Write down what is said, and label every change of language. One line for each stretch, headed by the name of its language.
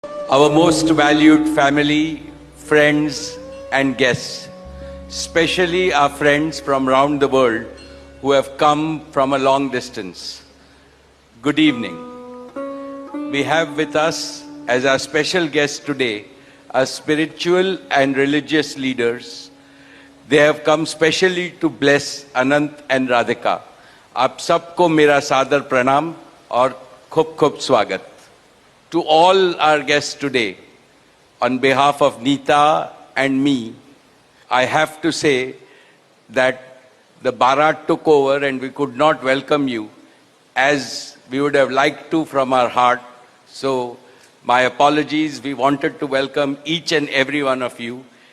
English: Our most valued family, friends and guests, especially our friends from around the world who have come from a long distance. Good evening. We have with us as our special guests today our spiritual and religious leaders. They have come specially to bless Anant and Radhika.
Hindi: आप सबको मेरा सादर प्रणाम और खूब खूब स्वागत.
English: To all our guests today, on behalf of Neeta and me, I have to say that the Bharat took over and we could not welcome you as we would have liked to from our heart. So my apologies. We wanted to welcome each and every one of you.